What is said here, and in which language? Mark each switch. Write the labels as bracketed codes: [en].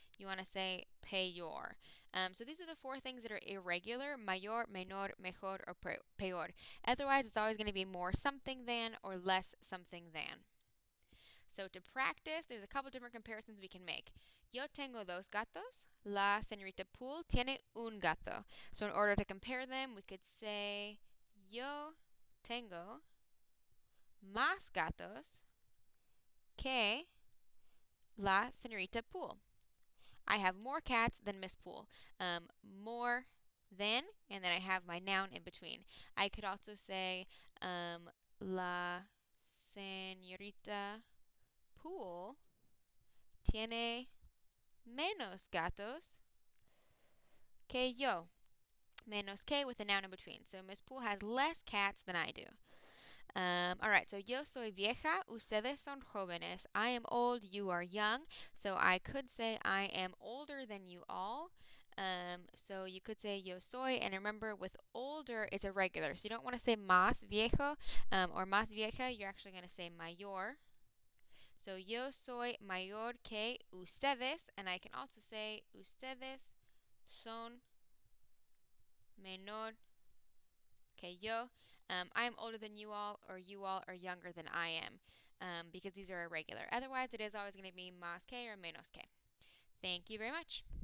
[en] You want to say peor. So these are the four things that are irregular: mayor, menor, mejor, or peor. Otherwise, it's always going to be more something than or less something than. So to practice, there's a couple different comparisons we can make. [es] Yo tengo dos gatos. La señorita Poole tiene un gato. [en] So in order to compare them, we could say [es] yo tengo más gatos que la señorita Poole. [en] I have more cats than Miss Poole. More than, and then I have my noun in between. I could also say [es] la señorita Poole tiene menos gatos que yo. [en] Menos que with a noun in between. So Miss Poole has less cats than I do. All right, so [es] yo soy vieja, ustedes son jóvenes. [en] I am old, you are young. So I could say I am older than you all. So you could say yo soy, and remember with older, it's irregular. So you don't want to say más viejo or más vieja. You're actually going to say mayor. So [es] yo soy mayor que ustedes, [en] and I can also say [es] ustedes son menor que yo. [en] I am older than you all, or you all are younger than I am, because these are irregular. Otherwise, it is always going to be más que or menos que. Thank you very much.